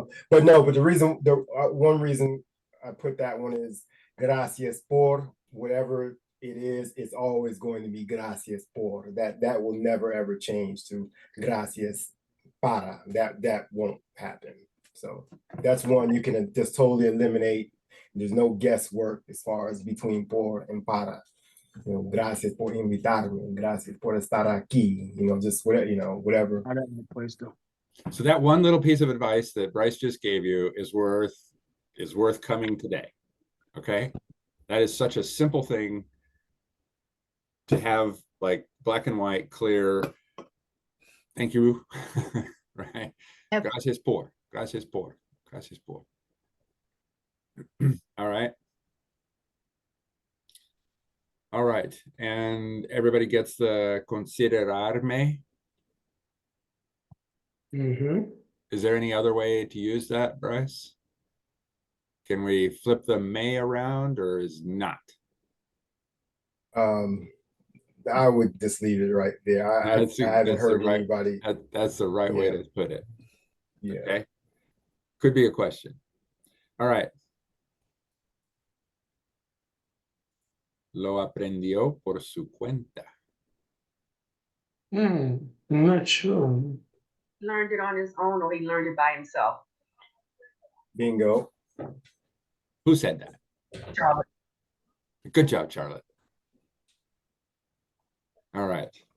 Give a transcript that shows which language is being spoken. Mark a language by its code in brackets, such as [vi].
[en] But the one reason I put that one is gracias por, whatever it is, it's always going to be gracias por. That will never ever change to gracias para. That won't happen. So that's one you can just totally eliminate. There's no guesswork as far as between por and para. You know, [es] gracias por invitarme, gracias por estar aquí, [en] just whatever. So that one little piece of advice that Bryce just gave you is worth coming today. Okay. That is such a simple thing to have, like, black and white, clear. Thank you. Right. Yep. [es] Gracias por. Gracias por. Gracias por. [en] All right. All right. And everybody gets the considerarme. Mm-hmm. Is there any other way to use that, Bryce? Can we flip the may around or is not? I would just leave it right there. I That's haven't the heard right, anybody. that's the right way Yeah. to put it. Yeah. Okay. Could be a question. All right. [es] Lo aprendió por su cuenta. [en] I'm not sure. Learned it on his own or he learned it by himself? Bingo. Who said that? Charlotte. Good job, Charlotte. All right.